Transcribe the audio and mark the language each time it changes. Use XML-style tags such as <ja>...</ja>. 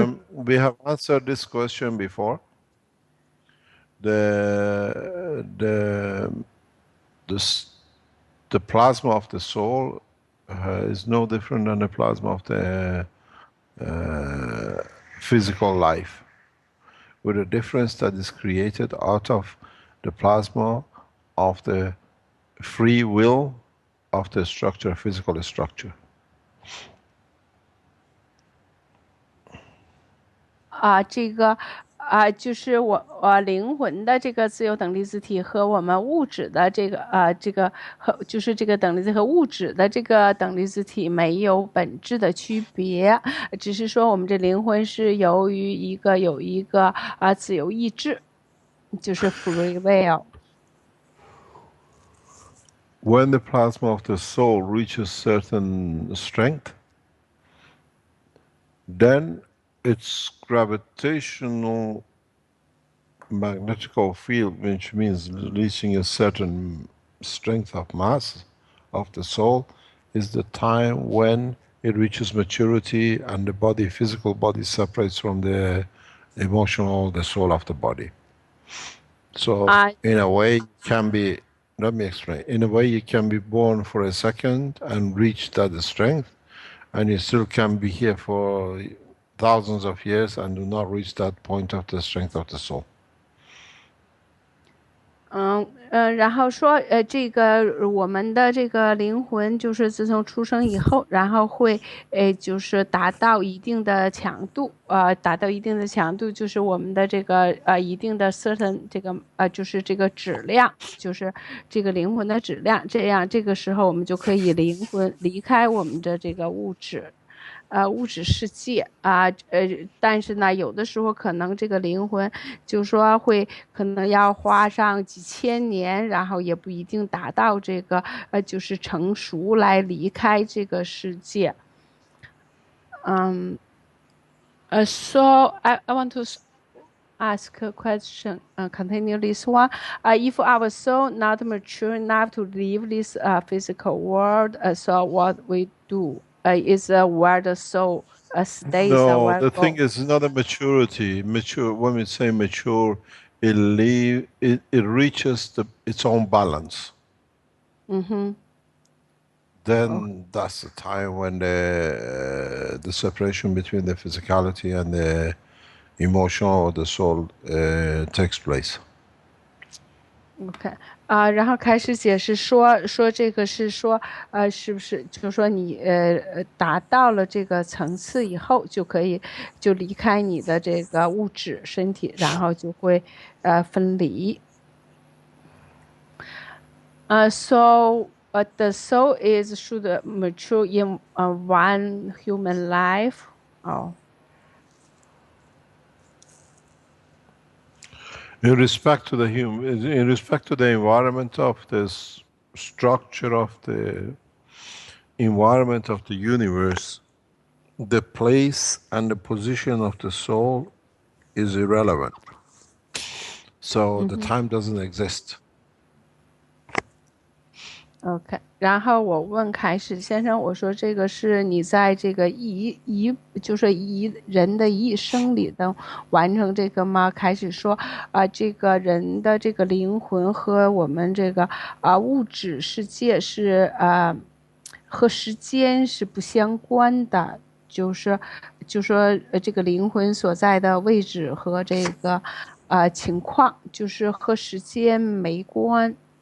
<en>We have answered this question before. The plasma of the soul is no different than the plasma of the physical life, with a difference that is created out of the plasma of the free will of the structure, physical structure.</en> <zh>这个就是灵魂的这个自由等离子体和我们物质的这个就是这个等离子和物质的这个等离子体没有本质的区别，只是说我们这灵魂是由于有一个自由意志，就是</zh> <en>free will。 When the plasma of the soul reaches certain strength, then its gravitational magnetical field, which means reaching a certain strength of mass of the soul, is the time when it reaches maturity and the body, physical body, separates from the emotional, the soul of the body. So in a way, it can be, let me explain. In a way, you can be born for a second and reach that strength, and you still can be here for thousands of years and do not reach that point of the strength of the soul.</en> <zh>然后说，这个我们的这个灵魂，就是自从出生以后，然后会，就是达到一定的强度，达到一定的强度，就是我们的这个一定的 certain 这个就是这个质量，就是这个灵魂的质量，这样这个时候我们就可以灵魂离开我们的这个物质世界但是呢，有的时候可能这个灵魂就说可能要花上几千年，然后也不一定达到这个就是成熟来离开这个世界。</zh> <en>So I want to ask a question, continue this one. If our soul not mature enough to leave this physical world, so what we do? Is where the soul stays. No, the thing is not a maturity. Mature, when we say mature, it reaches its own balance. Then that's the time when the separation between the physicality and the emotional or the soul takes place.</en> <zh>OK 然后开始解释说这个是说是不是就是说你达到了这个层次以后就可以就离开你的这个物质身体，然后就会分离。</zh> <en>So the soul should mature in one human life. In respect to in respect to the environment of this structure of the environment of the universe, the place and the position of the soul is irrelevant. So the time doesn't exist.</en> <zh>OK， 然后我问凯史先生，我说这个是你在这个就是人的一生里的完成这个吗？凯史说这个人的这个灵魂和我们这个物质世界是和时间是不相关的，就说这个灵魂所在的位置和这个情况就是和时间没关。</zh>